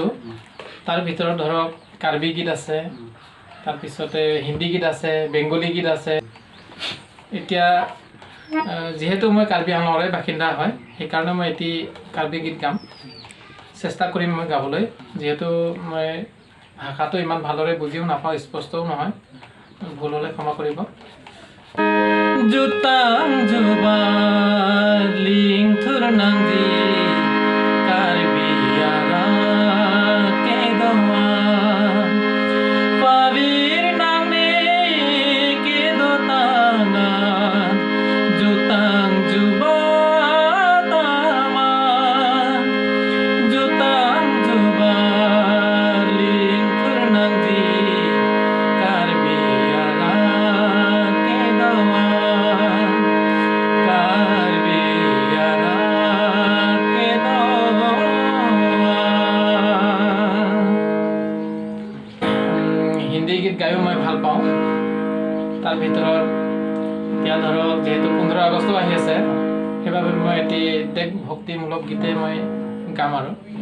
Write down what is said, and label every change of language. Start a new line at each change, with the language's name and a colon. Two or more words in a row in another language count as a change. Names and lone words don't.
Assamese: তাৰ ভিতৰত ধৰক কাৰ্বি গীত আছে, তাৰপিছতে হিন্দী গীত আছে, বেংগলী গীত আছে। এতিয়া যিহেতু মই কাৰ্বি আংলঙৰে বাসিন্দা হয়, সেইকাৰণে মই এটি কাৰ্বি গীত গাম, চেষ্টা কৰিম মই গাবলৈ। যিহেতু মই ভাষাটো ইমান ভালদৰে বুজিও নাপাওঁ, স্পষ্টও নহয়, ভুল হ'লে ক্ষমা কৰিব।
Karbi: Jutang jubaling turnang di karbiara kedoan pavir nang ne kedotangan jutang jubataman jutang jubaling turnang di karbiara
Assamese: হিন্দী গীত গায়ো মই ভাল পাওঁ। তাৰ ভিতৰত এতিয়া ধৰক যিহেতু 15 আগষ্ট আহি আছে, সেইবাবে মই এটি দেশ ভক্তিমূলক গীতে মই গাম আৰু